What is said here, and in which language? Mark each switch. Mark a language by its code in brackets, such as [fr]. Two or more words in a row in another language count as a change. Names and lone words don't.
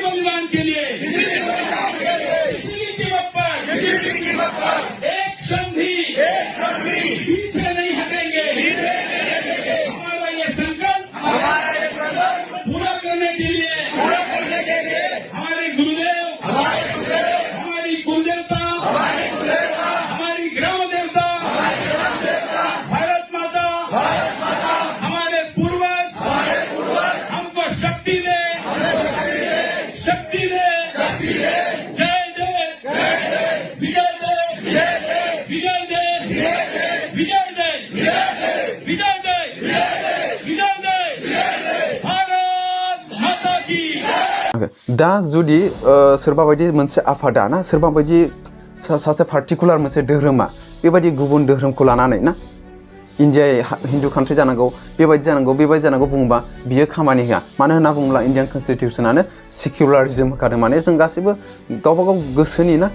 [hi] बलिदान के लिए किसी भी कीमत पर एक क्षण भी पीछे नहीं हटेंगे हमारा ये संकल्प पूरा करने के लिए हमारे गुरुदेव हमारी कुलदेवता हमारी ग्राम देवता भारत माता हमारे पूर्वज हमको शक्ति दे जय जय विजय दे विजय दे विजय दे विजय दे विजय दे भारत माता [brx] दा जुदि सोरबा बायदि मोनसे आफादा ना सोरबा बायदि सासे पार्टिकुलार मोनसे धोरोमा बेबायदि गुबुन धोरोमखौ लानानै ना इन्डिया [en] Hindu country [brx] जानांगौ बेबायदि जानांगौ बुङोबा बियो खामानि होआ मानो होनना बुङोब्ला इन्डियान कनस्टिटिउसनानो सेक्युलारिज्म होखादों माने जों गासैबो गावबा गाव गोसोनि ना